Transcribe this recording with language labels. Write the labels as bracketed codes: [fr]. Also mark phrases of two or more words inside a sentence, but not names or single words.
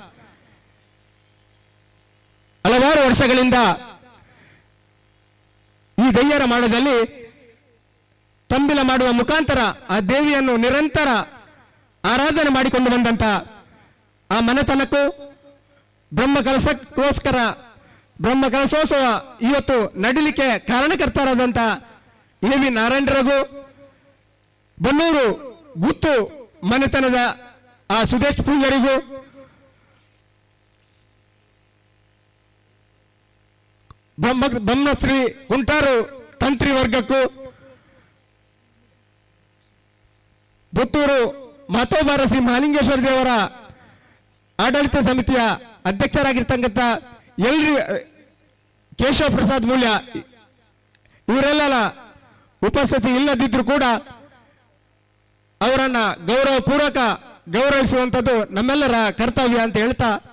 [kn] ಹಲವಾರು ವರ್ಷಗಳಿಂದ ಈ ದೈಯಾರ ಮಾಡದಲ್ಲಿ ತಂಬಿಲ ಮಾಡುವ ಮುಖಾಂತರ ಆ ದೇವಿಯನ್ನು ನಿರಂತರ ಆರಾಧನೆ ಮಾಡಿಕೊಂಡು ಬಂದಂತ ಆ ಮನೆತನಕ್ಕೂ ಬ್ರಹ್ಮ ಕಲಸಕ್ಕೋಸ್ಕರ ಬ್ರಹ್ಮ ಕಲಸೋತ್ಸವ ಇವತ್ತು ನಡಿಲಿಕ್ಕೆ ಕಾರಣಕರ್ತರಾದಂತ ಎ ವಿ ನಾರಾಯಣರಿಗೂ ಬನ್ನೂರು ಗುತ್ತು ಮನೆತನದ ಆ ಸುದೇಶ್ ಪೂಂಜರಿಗೂ ಬ್ರಹ್ಮಶ್ರೀ ಕುಂಟಾರು ತಂತ್ರಿ ವರ್ಗಕ್ಕೂ ಪುತ್ತೂರು ಮಾತೋಬಾರ ಶ್ರೀ ಮಹಾಲಿಂಗೇಶ್ವರ ದೇವರ ಆಡಳಿತ ಸಮಿತಿಯ ಅಧ್ಯಕ್ಷರಾಗಿರ್ತಕ್ಕಂಥ ಎಲ್ರಿ ಕೇಶವ ಪ್ರಸಾದ್ ಮೂಲ್ಯ ಇವರೆಲ್ಲ ಉಪಸ್ಥಿತಿ ಇಲ್ಲದಿದ್ರು ಕೂಡ ಅವರನ್ನ ಗೌರವಪೂರ್ವಕ ಗೌರವಿಸುವಂಥದ್ದು ನಮ್ಮೆಲ್ಲರ ಕರ್ತವ್ಯ ಅಂತ ಹೇಳ್ತಾ